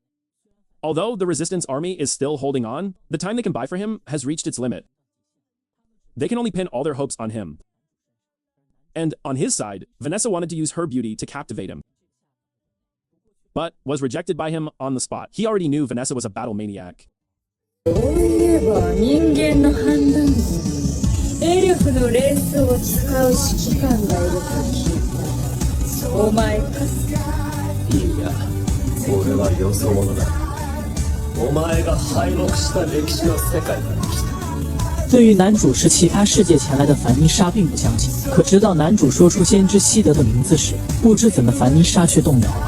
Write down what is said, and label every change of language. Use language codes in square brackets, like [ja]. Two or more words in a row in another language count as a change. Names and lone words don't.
[en] Although the resistance army is still holding on, the time they can buy for him has reached its limit. They can only pin all their hopes on him. And on his side, Vanessa wanted to use her beauty to captivate him, but was rejected by him on the spot. He already knew Vanessa was a battle maniac. [ja] そういえば人間の判断にエルフの連想を使う指揮官がいると聞いた。お前か？いや、俺はよそ者だ。お前が敗北した歴史の世界から来た。 [zh] 对于男主是其他世界前来的凡妮莎并不相信，可直到男主说出先知希德的名字时，不知怎么凡妮莎却动摇了。